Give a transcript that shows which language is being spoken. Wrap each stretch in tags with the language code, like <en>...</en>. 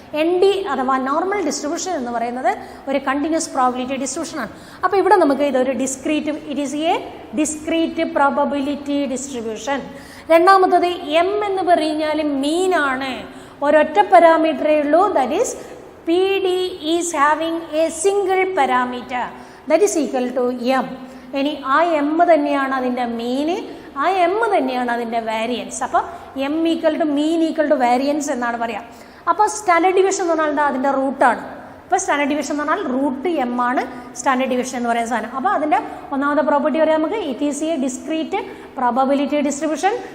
<ml>N D അഥവാ normal distribution എന്ന് പറയുന്നത് ഒരു കണ്ടിന്യൂസ് പ്രോബബിലിറ്റി ഡിസ്ട്രിബ്യൂഷൻ ആണ്. അപ്പോൾ ഇവിടെ നമുക്ക് ഇതൊരു discrete,</ml> <en>It is a discrete probability distribution.</en> <ml>രണ്ടാമത്തത് എം എന്ന് പറഞ്ഞാൽ മീൻ ആണ്, ഒരൊറ്റ പാരാമീറ്ററേ ഉള്ളൂ,</ml> <en>That is PD is having a single parameter that is equal to m.</en> <ml>ഇനി ആ m തന്നെയാണ് അതിൻ്റെ മീന്, ആ m തന്നെയാണ് അതിൻ്റെ വാരിയൻസ്. അപ്പോൾ m equal to mean equal to variance എന്നാണ് പറയുക. അപ്പോൾ സ്റ്റാൻഡേർഡ് ഡിവിഷൻ എന്ന് പറഞ്ഞാൽ അതിൻ്റെ റൂട്ടാണ്. അപ്പോൾ സ്റ്റാൻഡേർഡ് ഡിവിഷൻ എന്ന് പറഞ്ഞാൽ റൂട്ട് m ആണ് സ്റ്റാൻഡേർഡ് ഡിവിഷൻ എന്ന് പറയുന്ന സാധനം. അപ്പോൾ അതിൻ്റെ ഒന്നാമത്തെ പ്രോപ്പർട്ടി പറയാം നമുക്ക്,</ml> <en>It is a discrete probability distribution.</en>